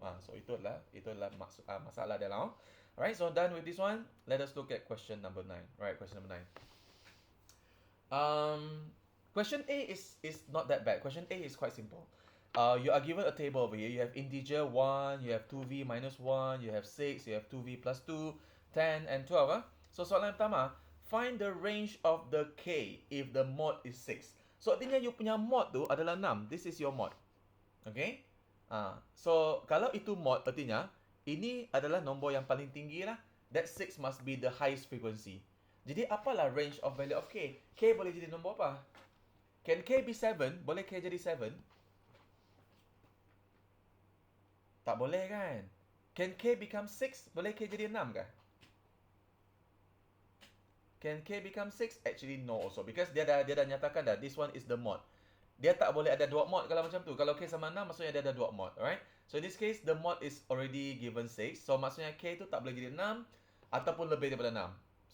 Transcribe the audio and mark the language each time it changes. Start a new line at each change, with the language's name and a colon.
Malay: So itulah masalah dia lah.
English: Alright, so done with this one. Let us look at question number 9. Right, question number 9. Question A is not that bad. Question A is quite simple. You are given a table over here. You have integer 1, you have 2v minus 1, you have 6, you have 2v plus 2, 10 and 12.
Malay: So soalan pertama,
English: find the range of the k if the mod is 6.
Malay: So artinya you punya mod tu adalah 6.
English: This is your mod.
Malay: Okay? So kalau itu mod artinya ini adalah nombor yang paling tinggi lah.
English: That 6 must be the highest frequency.
Malay: Jadi apalah range of value of k? K boleh jadi nombor apa?
English: Can k be 7?
Malay: Boleh k jadi 7? Tak boleh kan?
English: Can k become 6?
Malay: Boleh k jadi 6 kah?
English: Can k become 6? Actually no also. Because
Malay: dia dah nyatakan dah,
English: this one is the mod.
Malay: Dia tak boleh ada dua mod kalau macam tu. Kalau k sama 6, maksudnya dia ada dua mod. Alright?
English: So in this case, the mod is already given 6.
Malay: So maksudnya k tu tak boleh jadi 6 ataupun lebih daripada 6.